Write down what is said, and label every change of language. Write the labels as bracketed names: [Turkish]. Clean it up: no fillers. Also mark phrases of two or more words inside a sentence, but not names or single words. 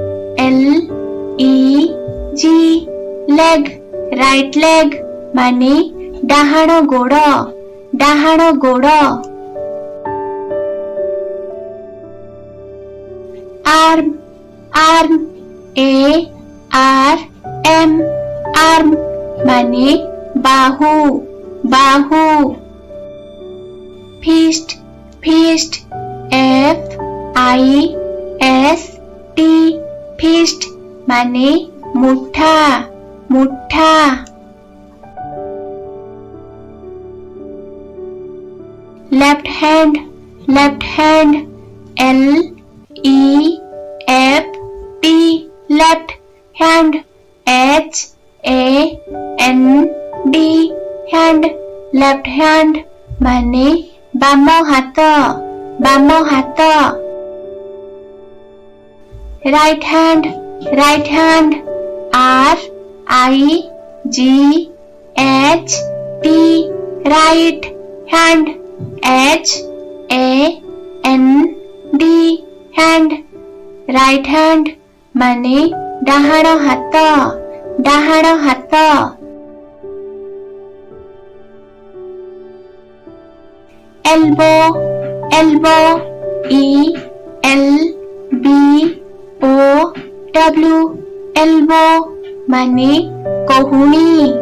[English] LEG leg right leg [Odia] ମାନେ ଡାହାଣ ଗୋଡ଼ [English] arm ARM [Odia] ମାନେ ବାହୁ [English] fist FIST फिस्ट [Odia] ମାନେ ମୁଠା [English] left hand LEFT left hand HAND hand left hand [Odia] ମାନେ ବାମ ହାତ [English] right hand RIGHT right hand HAND hand right hand [Odia] ମାନେ ଡାହାଣ ହାତ [English] elbow ELBOW elbow [Odia] ମାନେ କହୁଣୀ